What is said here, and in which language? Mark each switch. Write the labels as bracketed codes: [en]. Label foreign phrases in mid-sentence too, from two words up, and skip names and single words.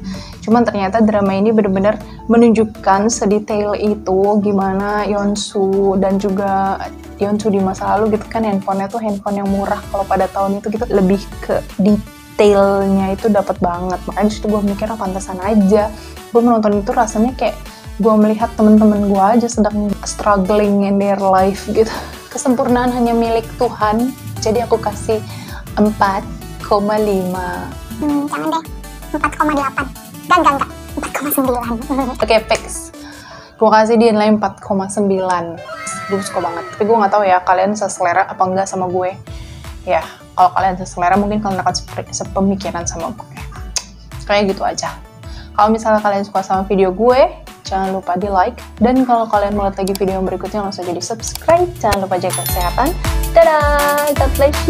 [id] Cuman ternyata drama ini bener-bener menunjukkan sedetail itu gimana Yeonsu dan juga Yeonsu di masa lalu gitu kan, handphonenya tuh handphone yang murah kalau pada tahun itu gitu, lebih ke detailnya itu dapat banget. Makanya disitu gue mikir pantesan aja gue menonton itu rasanya kayak gue melihat temen-temen gue aja sedang [en] struggling in their life [id] gitu. Kesempurnaan hanya milik Tuhan, jadi aku kasih 4,5. Jangan deh, 4,8. Enggak, 4,9. Oke, fix. Gue kasih dia nilai 4,9. Gue suka banget, tapi gue nggak tahu ya kalian seselera apa enggak sama gue. Ya, kalau kalian seselera mungkin kalian akan sepemikiran sama gue. Kayak gitu aja. Kalau misalnya kalian suka sama video gue, jangan lupa di like. Dan kalau kalian mau lihat lagi video yang berikutnya, langsung aja di subscribe. Jangan lupa jaga kesehatan. Dadah! [en] God bless